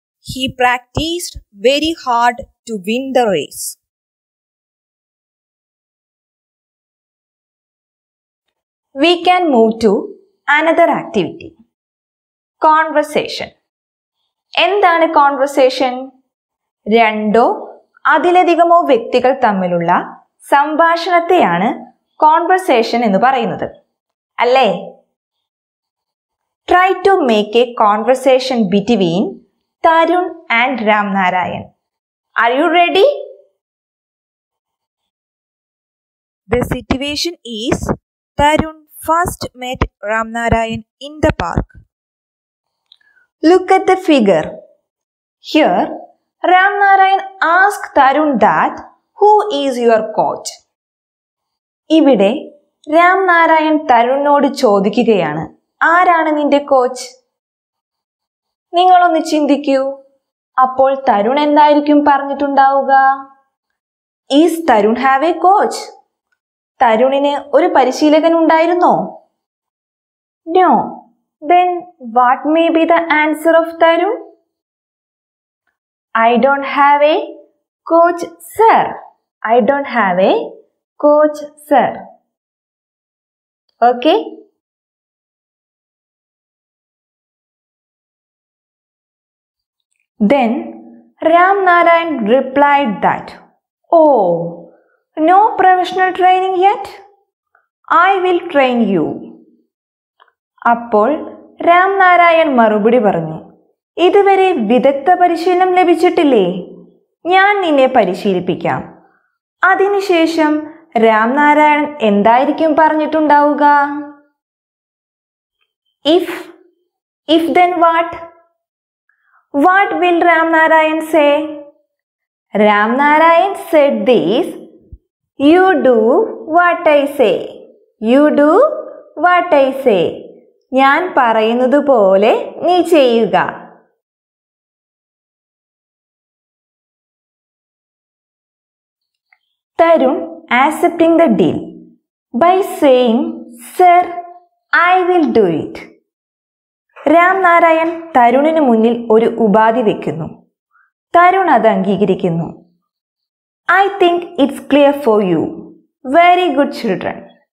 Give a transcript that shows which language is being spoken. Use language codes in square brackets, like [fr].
[en] He practiced very hard to win the race. We can move to another activity. Conversation. [ml] എന്താണ് conversation? രണ്ടോ അതിലധികമോ വ്യക്തികൾ തമ്മിലുള്ള സംഭാഷണത്തെയാണ് conversation എന്ന് പറയുന്നത്, അല്ലേ? [en] Try to make a conversation between Tarun and Ramnarayan. Are you ready? The situation is Tarun first met Ramnarayan in the park. Look at the figure. Here, Ramnarayan asked Tarun that, "Who is your coach?" [ml] ഇവിടെ രാംനാരായൺ തരുണിനോട് ചോദിക്കുകയാണ്, ആരാണ് നിന്റെ coach? നിങ്ങളൊന്ന് ചിന്തിക്കൂ. അപ്പോൾ തരുൺ എന്തായിരിക്കും പറഞ്ഞിട്ടുണ്ടാവുക? [en] Is Tarun have a coach? [ml] തരുണിന് ഒരു പരിശീലകൻ ഉണ്ടായിരുന്നോ? [en] No. Then what may be the answer of Tarun? I don't have a coach, sir. I don't have a coach, sir. Okay? Then Ramnarayan replied that, "Oh, no professional training yet? I will train you." [ml] അപ്പോൾ രാംനാരായൺ മറുപടി പറഞ്ഞു, ഇതുവരെ വിദഗ്ധ പരിശീലനം ലഭിച്ചിട്ടില്ലേ, ഞാൻ നിന്നെ പരിശീലിപ്പിക്കാം. അതിനുശേഷം രാംനാരായൺ എന്തായിരിക്കും പറഞ്ഞിട്ടുണ്ടാവുക? [en] If then what? What will Ramnarayan say? Ramnarayan said this, "You do what I say. You do what I say." [ml] ഞാൻ പറയുന്നത് പോലെ നീ ചെയ്യുക. [en] Tarun accepting the deal by saying, "Sir, I will do it." [ml] Ramnarayan തരുണിന് മുന്നിൽ ഒരു ഉപാധി വെക്കുന്നു. തരുൺ അത് അംഗീകരിക്കുന്നു. [en] I think it's clear for you. Very good, children.